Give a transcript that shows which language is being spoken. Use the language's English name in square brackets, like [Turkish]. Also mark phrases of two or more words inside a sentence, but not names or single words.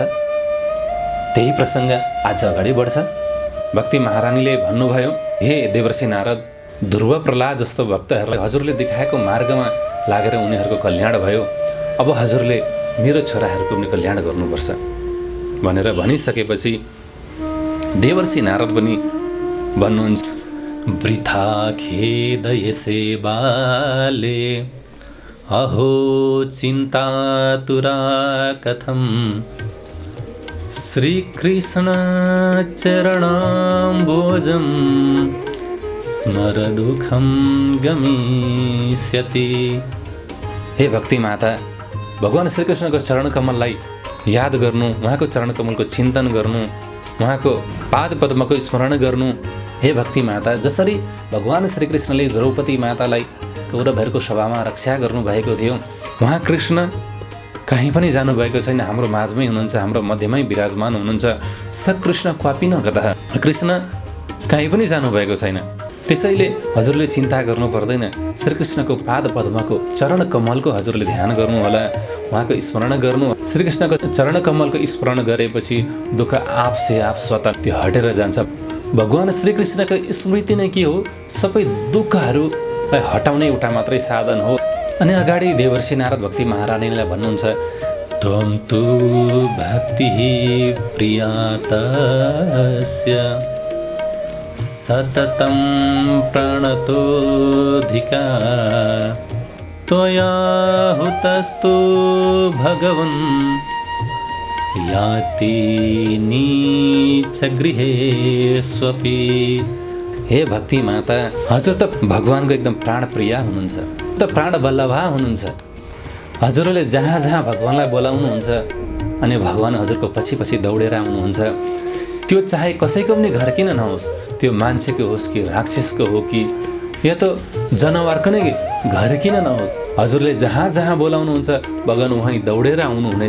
[Nepali] त्यही प्रसङ्ग आज अगाडि बढ्छ। भक्ति महारानीले भन्नुभयो, हे देवर्षि नारद, ध्रुव प्रहलाद जस्तो भक्तहरूलाई हजुरले देखाएको मार्गमा लागेर उनीहरूको कल्याण भयो। अब हजुरले मेरो छोराहरूको पनि कल्याण गर्नुपर्छ भनेर भनिसकेपछि देवर्षि नारद पनि भन्नुहुन्छ, [Sanskrit] वृथा खेद यसे बाले अहो चिन्तातुरा कथं श्रीकृष्ण चरणाम्बोजं स्मर दुःखं गमिष्यति। [Nepali] हे भक्ति माता, भगवान श्रीकृष्णको चरण कमललाई याद गर्नु, उहाँको चरण कमलको चिन्तन गर्नु, उहाँको पाद पद्मको स्मरण गर्नु। हे भक्ति माता, जसरी भगवान श्रीकृष्णले द्रौपदी मातालाई कौरवहरूको सभामा रक्षा गर्नुभएको थियो, उहाँ कृष्ण कहीँ पनि जानुभएको छैन, हाम्रो माझमै हुनुहुन्छ, हाम्रो मध्यमै विराजमान हुनुहुन्छ। [Sanskrit] स कृष्ण क्वापि न गतः, [Nepali] कृष्ण कहीँ पनि जानुभएको छैन। त्यसैले हजुरले चिन्ता गर्नु पर्दैन। श्रीकृष्णको पाद पद्मको चरण कमलको हजुरले ध्यान गर्नुहोला, उहाँको स्मरण गर्नु। श्रीकृष्णको चरण कमलको स्मरण गरेपछि दुःख [Hindi] आपसे आप [Nepali] स्वतः त्यो हटेर जान्छ। भगवान श्रीकृष्णको स्मृति नै के हो? सबै दुःखहरूलाई हटाउने एउटा मात्रै साधन हो। अनि अगाडि देवर्षि नारद भक्ति महारानीलाई भन्नुहुन्छ, [Sanskrit] त्वं तु भक्तिः प्रियातस्य सततं प्रणतोऽधिका त्वया हुतस्तु भगवन् याति नीचगृहे स्वपि। [Nepali] हे भक्ति माता, हजुर त भगवानको एकदम प्राणप्रिया हुनुहुन्छ, त प्राण बल्लभा हुनुहुन्छ। हजुरले जहाँ जहाँ भगवानलाई बोलाउनुहुन्छ अनि भगवान हजुरको पछि पछि दौडेर आउनुहुन्छ। त्यो चाहे कसैको पनि घर किन नहोस्, त्यो मान्छेको होस् कि राक्षसको हो कि या त जनावरको नै घर किन नहोस्, हजुरले जहाँ जहाँ बोलाउनुहुन्छ भगवान उहाँ दौडेर आउनुहुने।